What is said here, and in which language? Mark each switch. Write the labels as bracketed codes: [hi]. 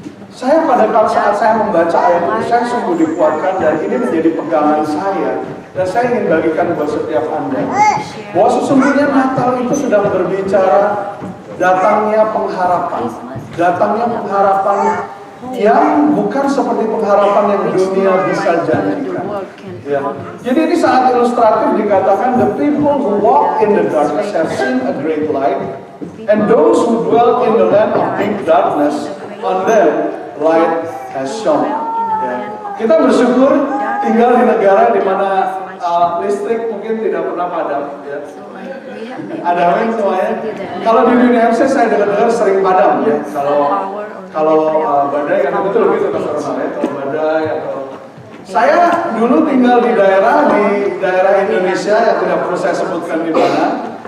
[id] Saya pada saat saya membaca ayat itu, saya sungguh dikuatkan dan ini menjadi pegangan saya. Dan saya ingin bagikan buat setiap Anda, bahwa sesungguhnya Natal itu sudah berbicara datangnya pengharapan. Datangnya pengharapan yang bukan seperti pengharapan yang dunia bisa janjikan. Ya. Jadi ini sangat ilustratif dikatakan, [en] the people who walk in the darkness have seen a great light, and those who dwell in the land of deep darkness, on them light has shone. [id] Ya. Kita bersyukur tinggal di negara di mana listrik mungkin tidak pernah padam. Ya. Ada amin semuanya. Kalau di dunia MC saya dengar sering padam ya. Kalau badai kan betul gitu Mas Ronald ya. Kalau badai atau saya dulu tinggal di daerah Indonesia yang tidak perlu saya sebutkan di mana.